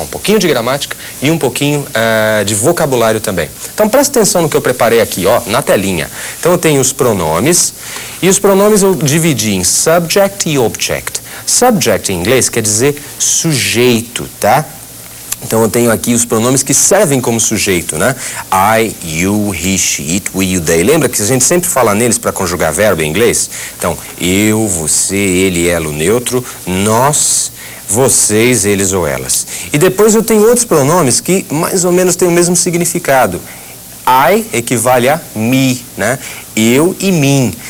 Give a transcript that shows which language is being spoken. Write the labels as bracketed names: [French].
[Portuguese] Um pouquinho de gramática e um pouquinho de vocabulário também. Então presta atenção no que eu preparei aqui, ó, na telinha. Então eu tenho os pronomes, e os pronomes eu dividi em subject e object. Subject em inglês quer dizer sujeito, tá? Então eu tenho aqui os pronomes que servem como sujeito, né? [English] I, you, he, she, it, we, you, they. [Portuguese] Lembra que a gente sempre fala neles para conjugar verbo em inglês? Então, eu, você, ele, ela, o neutro, nós, vocês, eles ou elas. E depois eu tenho outros pronomes que mais ou menos têm o mesmo significado. I equivale a me, né? Eu e mim.